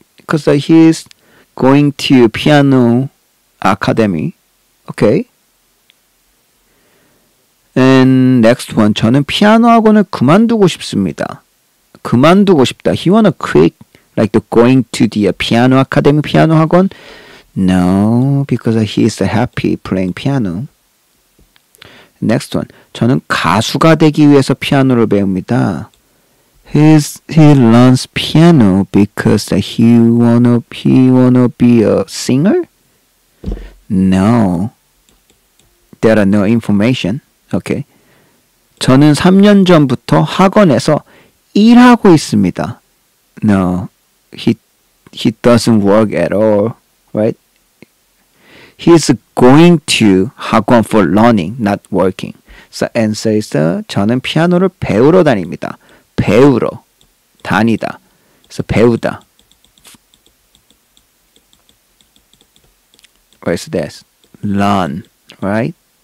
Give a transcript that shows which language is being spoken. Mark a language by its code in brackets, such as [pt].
[en] because he's going to piano academy. Okay. And next one. [ko] 저는 피아노 학원을 그만두고 싶습니다. 그만두고 싶다. [en] He wanna quit like the going to the piano academy [ko] 피아노 학원? [en] No, because he is happy playing piano. Next one. [ko] 저는 가수가 되기 위해서 피아노를 배웁니다. [en] He learns piano because he wanna be a singer? No. There are no information. Okay. [ko] 저는 3년 전부터 학원에서 일하고 있습니다. [en] No. He doesn't work at all. Right? He's going to 학원 for learning, not working. So answer is [ko] 저는 피아노를 배우러 다닙니다. 배우러 다니다. 그래서 배우다. [en] Where's this? Learn, right?